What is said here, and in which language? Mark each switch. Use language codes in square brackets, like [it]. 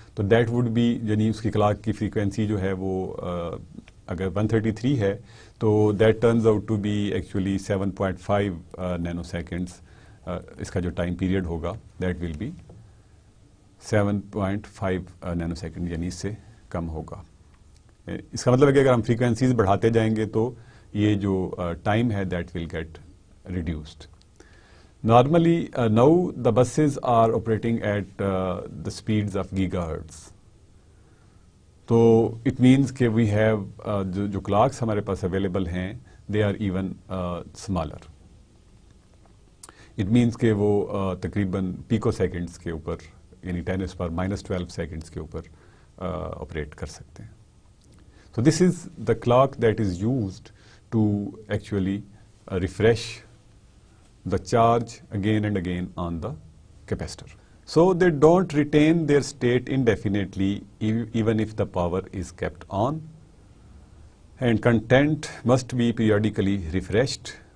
[en] تو that would be, [ur] یعنی اس کی کلاک کی فریکوینسی جو ہے وہ اگر 133 ہے تو [en] that turns out to be actually [ur] 7.5 Nano seconds. اس کا جو ٹائم پیریڈ ہوگا [en] that will be [ur] 7.5 Nano second, یعنی اس سے کم ہوگا. اس کا مطلب ہے کہ اگر ہم فریکوینسیز بڑھاتے جائیں گے تو یہ جو ٹائم ہے [en] That will get reduced. Normally now the buses are operating at the speeds of gigahertz. [ur] تو [en] it means [ur] کہ [en] we have [ur] جو کلاکس ہمارے پاس اویلیبل ہیں [en] They are even smaller. It means [ur] کہ وہ تقریباً پیکو سیکنڈس کے اوپر, یعنی 10⁻⁻12 سیکنڈس کے اوپر آپریٹ کر سکتے ہیں. [en] So this is the clock that is used to actually refresh the charge again and again on the capacitor. So they don't retain their state indefinitely even if the power is kept on, and content must be periodically refreshed.